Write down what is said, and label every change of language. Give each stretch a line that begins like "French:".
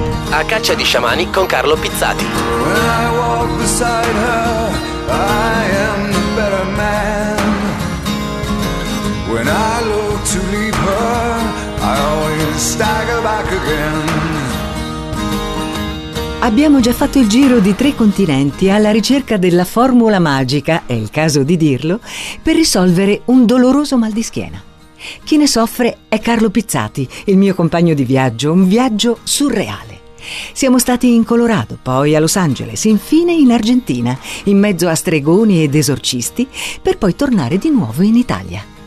Italian: A caccia di sciamani con Carlo Pizzati.
English: When I walk beside her, I am a better man. When I look to leave her, I always stagger back again.
Italian: Abbiamo già fatto il giro di tre continenti alla ricerca della formula magica, è il caso di dirlo, per risolvere un doloroso mal di schiena. Chi ne soffre è Carlo Pizzati, il mio compagno di viaggio, un viaggio surreale. Siamo stati in Colorado, poi a Los Angeles, infine in Argentina, in mezzo a stregoni ed esorcisti, per poi tornare di nuovo in Italia.